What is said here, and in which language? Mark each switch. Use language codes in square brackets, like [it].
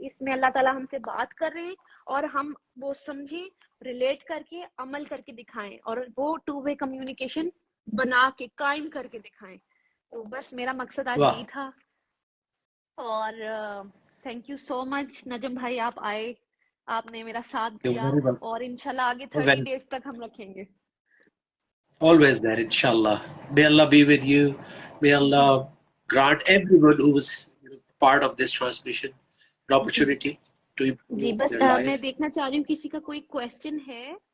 [hi] इसमें अल्लाह ताला हमसे बात कर रहे हैं और हम वो समझें, रिलेट करके अमल करके दिखाएं, और वो 2 वे कम्युनिकेशन बना के कायम करके दिखाएं। तो बस मेरा मकसद आज यही था। और थैंक यू सो मच नजम भाई, आप आए, आपने मेरा साथ दिया, और इंशाल्लाह आगे 30 डेज तक हम रखेंगे। [en] Always there, inshallah. May Allah be with you. May Allah grant everyone who was part of this transmission an opportunity to improve [hi] जी बस [en] their life. [hi] मैं देखना चाह रही हूँ किसी का कोई क्वेश्चन है